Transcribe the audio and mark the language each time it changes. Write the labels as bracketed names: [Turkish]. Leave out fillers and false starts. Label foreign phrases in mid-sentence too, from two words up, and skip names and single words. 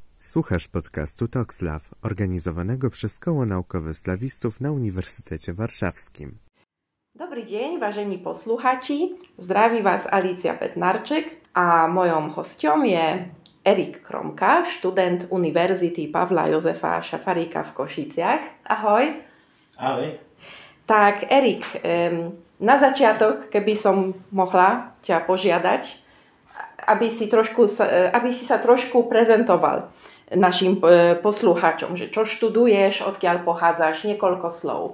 [Polish] Słuchasz podcastu TalkSlav, organizowanego przez Koło Naukowe Slawistów na Uniwersytecie Warszawskim. [Slovak] Dobrý deň, vážení posluchači. Zdraví vás Alicia Petnarczyk a mojou hosťom je Erik Kromka, študent Univerzity Pavla Jozefa Šafaríka v Košiciach. Ahoj. Ahoj. Tak Erik, na začiatok, keby som mohla ťa požiadať, aby si sa trošku prezentoval našim poslucháčom, že čo študuješ, odkiaľ pochádzaš, niekoľko slov.